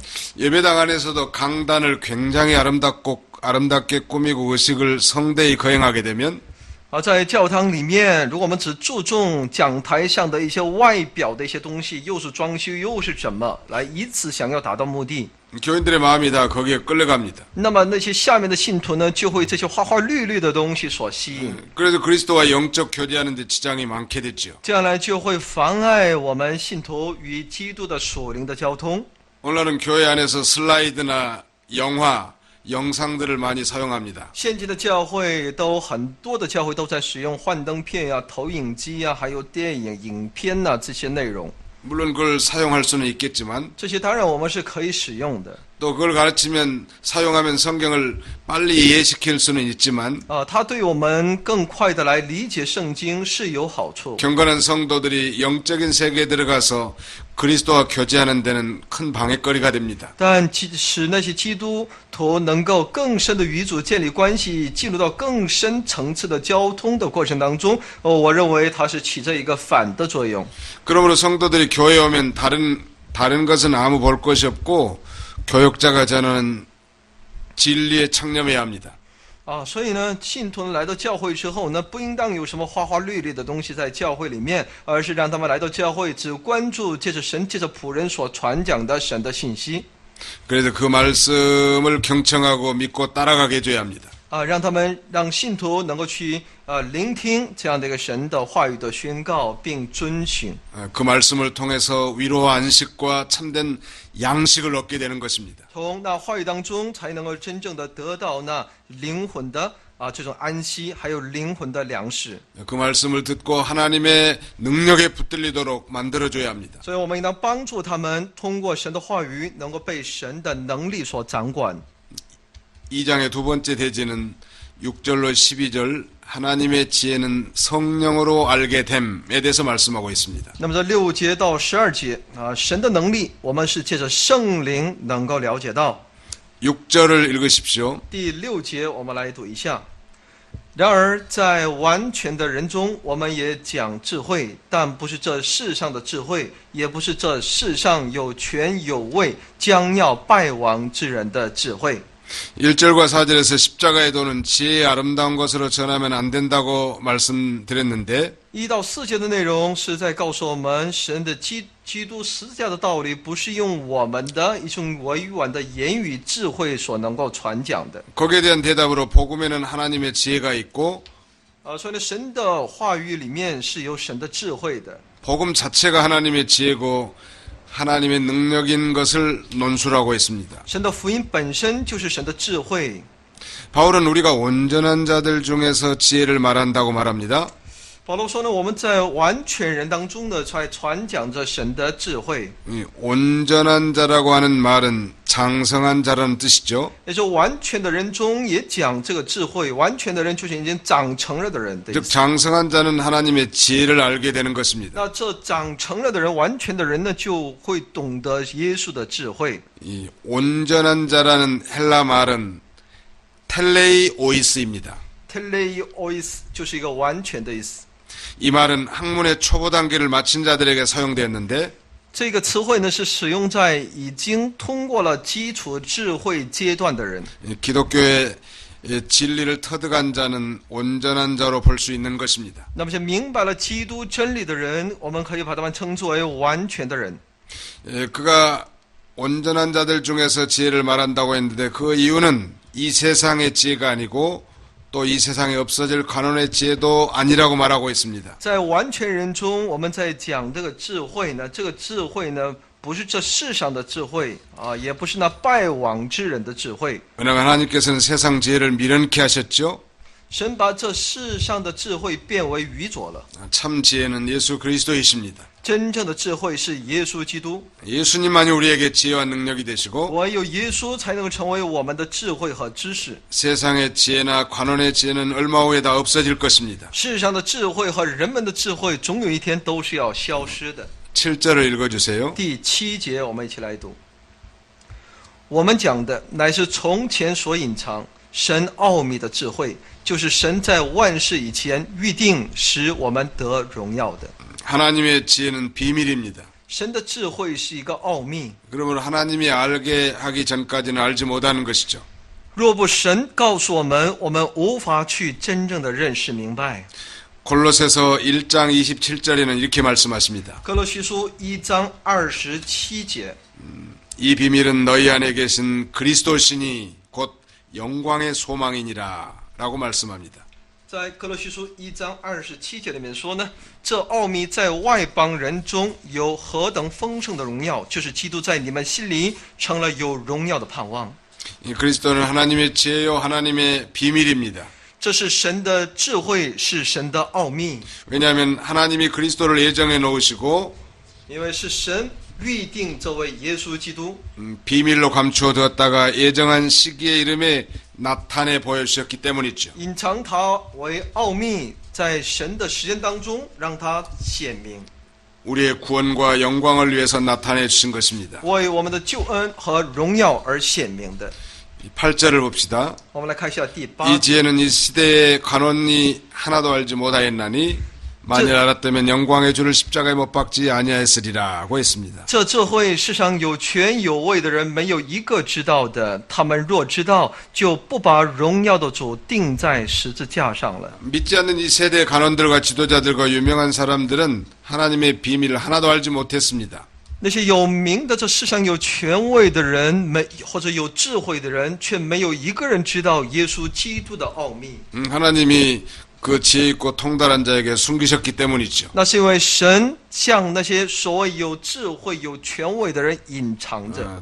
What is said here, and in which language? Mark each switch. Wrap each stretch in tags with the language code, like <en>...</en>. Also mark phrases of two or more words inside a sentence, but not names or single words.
<ko>예배당 안에서도 강단을 굉장히 아름답게 꾸미고 의식을 성대히 거행하게 되면</ko> <zh>在教堂里面，如果我们只注重讲台上的一些外表的一些东西，又是装修又是什么，来以此想要达到目的，</zh> <ko>교인들의 마음이 다 거기에 끌려갑니다.</ko> <zh>那么那些下面的信徒呢，就会这些花花绿绿的东西所吸引，</zh> <ko>그래서 그리스도와 영적 교제하는 데 지장이 많게 됐죠.</ko> <zh>这样呢就会妨碍我们信徒与基督的属灵的交通。</zh> <ko>오늘날은 교회 안에서 슬라이드나 영화, 영상들을 많이 사용합니다.</ko> <zh>现今的教会很多的教会都在使用幻灯片呀、投影机呀，还有电影、影片呐这些内容。</zh> <ko>물론 그걸 사용할 수는 있겠지만</ko> <zh>这些当然我们是可以使用的。</zh> <ko>또 그걸 가르치면 사용하면 성경을 빨리 이해시킬 수는 있지만</ko> <zh>它对我们更快的来理解圣经是有好处。</zh> <ko>경건한 성도들이 영적인 세계에 들어가서 그리스도와 교제하는 데는 큰 방해거리가 됩니다.</ko> <zh>但使那些基督徒能够更深的与主建立关系，进入到更深层次的交通的过程当中，我认为它是起着一个反的作用。</zh> <ko>그러므로 성도들이 교회에 오면 다른 것은 아무 볼 것이 없고 교역자가 저는 진리에 창념해야 합니다.</ko> <zh>所以呢，信徒来到教会之后呢，不应当有什么花花绿绿的东西在教会里面，而是让他们来到教会，只关注借着神、借着仆人所传讲的神的信息。</zh> <ko>그래서 그 말씀을 경청하고 믿고 따라가게 해줘야 합니다.</ko> <zh>让信徒能够去聆听这样的一个神的话语的宣告，并遵循。</zh> <ko>그 말씀을 통해서 위로와 안식과 참된 양식을 얻게 되는 것입니다.</ko> <zh>从那话语当中，才能够真正的得到那灵魂的这种安息，还有灵魂的粮食。</zh> <ko>그 말씀을 듣고 하나님의 능력에 붙들리도록 만들어줘야 합니다.</ko> <zh>所以我们应当帮助他们通过神的话语，能够被神的能力所掌管。</zh> <ko>2장의 두 번째 대지는 6절로 12절 하나님의 지혜는 성령으로 알게 됨에 대해서 말씀하고 있습니다.</ko> <zh>那么这6节到12节神的能力，我们是借着圣灵能够了解到。</zh> <ko>6절을 읽으십시오.</ko> <zh>第6节我们来读一下。然而在完全的人中，我们也讲智慧，但不是这世上的智慧，也不是这世上有权有位将要败亡之人的智慧。</zh> <ko>1절과 4절에서 십자가의 도는 지혜의 아름다운 것으로 전하면 안 된다고 말씀드렸는데</ko> <zh>1 到4节的内容是在告诉我们，神的基督十字架的道理，不是用我们的一种委婉的言语智慧所能够传讲的。</zh> <ko>거기에 대한 대답으로 복음에는 하나님의 지혜가 있고</ko> <zh>所以呢，神的话语里面是有神的智慧的。</zh> <ko>복음 자체가 하나님의 지혜고 하나님의 능력인 것을 논술하고 있습니다.</ko> <zh>神的福音本身就是神的智慧。</zh> <ko>바울은 우리가 온전한 자들 중에서 지혜를 말한다고 말합니다.</ko> <zh>保罗说呢，我们在完全人当中呢，才传讲着神的智慧。</zh> <ko>이 온전한 자라고 하는 말은 장성한 자라는 뜻이죠.</ko> <zh>也就完全的人中也讲这个智慧，完全的人就是已经长成了的人的意</zh> <ko>즉</ko> <zh>思。</zh> <ko>장성한 자는 하나님의 지혜를 알게 되는 것입니다.</ko> <zh>那这长成了的人，完全的人呢，就会懂得耶稣的智慧。</zh> <ko>이 온전한 자라는 헬라 말은 텔레이오이스입니다.</ko> <zh>teleois 就是一个完全的意思。</zh> <ko>이 말은 학문의 초보 단계를 마친 자들에게 사용되었는데</ko> <zh>这个词汇呢，是使用在已经通过了基础智慧阶段的人。</zh> <ko>기독교의 진리를 터득한 자는 온전한 자로 볼 수 있는 것입니다.</ko> <zh>那么，明白了基督真理的人，我们可以把他们称之为完全的人。</zh> <ko>그가 온전한 자들 중에서 지혜를 말한다고 했는데 그 이유는 이 세상의 지혜가 아니고 또 이 세상에 없어질 관원의 지혜도 아니라고 말하고 있습니다.</ko> <zh>在完全人中，我们在讲这个智慧呢，这个智慧呢，不是这世上的智慧啊，也不是那败亡之人的智慧。</zh> <ko>은행 하나님께서는 세상 지혜를 미련케 하셨죠.</ko> <zh>神把这世上的智慧变为愚拙了。</zh> <ko>참 지혜는 예수 그리스도이십니다.</ko> <zh>真正的智慧是耶稣基督，</zh> <ko>예수님만이 우리에게 지혜와 능력이 되시고</ko> <zh>唯有耶稣才能够成为我们的智慧和知识。</zh> <ko>세상의 지혜나 관원의 지혜는 얼마 후에 다 없어질 것입니다.</ko> <zh>世上的智慧和人们的智慧，总有一天都是要消失的。</zh> <ko>7절을 읽어주세요.</ko> <zh>第7节，我们一起来读。我们讲的乃是从前所隐藏神奥秘的智慧，就是神在万事以前预定使我们得荣耀的。</zh> <ko>하나님의 지혜는 비밀입니다.</ko> <zh>神的智慧是一个奥秘，</zh> <ko>그러므로 하나님이 알게 하기 전까지는 알지 못하는 것이죠.</ko> <zh>若不神告诉我们，我们无法去真正的认识明白。</zh> <ko>골로새서 1장 27절에는 이렇게 말씀하십니다.</ko> <zh>哥罗西书1章27节，</zh> <ko>이 비밀은 너희 안에 계신 그리스도시니 곧 영광의 소망이니라 라고 말씀합니다.</ko> <zh>在哥罗西书1章27节里面说呢，这奥秘在外邦人中有何等丰盛的荣耀，就是基督在你们心里成了有荣耀的盼望。</zh> <ko>이 그리스도는 하나님의 지혜요 하나님의 비밀입니다.</ko> <zh>这是神的智慧，是神的奥秘，</zh> <ko>왜냐하면 하나님이 그리스도를 예정해 놓으시고</ko> <zh>因为是神预定这位耶稣基督，</zh> <ko>비밀로 감추어 두었다가 예정한 시기에 이름에 나타내 보여주셨기 때문이죠.</ko> <zh>隐藏他为奥秘，在神的时间当中让他显明，</zh> <ko>우리의 구원과 영광을 위해서 나타내 주신 것입니다.</ko> <zh>为我们的救恩和荣耀而显明的。</zh> <ko>8절을 봅시다.</ko> <zh>我们来看一下第</zh> <ko>이</ko> <zh>8。</zh> <ko>지혜는 이 시대의 관원이 하나도 알지 못하였나니 만일 알았다면 영광의 주를 십자가에 못 박지 아니하였으리라고 했습니다.</ko> <zh>这智慧世上有权有位的人没有一个知道的，他们若知道，就不把荣耀的主钉在十字架上了。</zh> <ko>믿지 않는 이 세대의 관원들과 지도자들과 유명한 사람들은 하나님의 비밀을 하나도 알지 못했습니다.</ko> <zh>那些有名的这世上有权位的人，或者有智慧的人，却没有一个人知道耶稣基督的奥秘。</zh> <ko>하나님이 그 지혜 있고 통달한 자에게 숨기셨기 때문이죠.</ko> <zh>那是因为神向那些所谓有智慧、有权位的人隐藏着，</zh>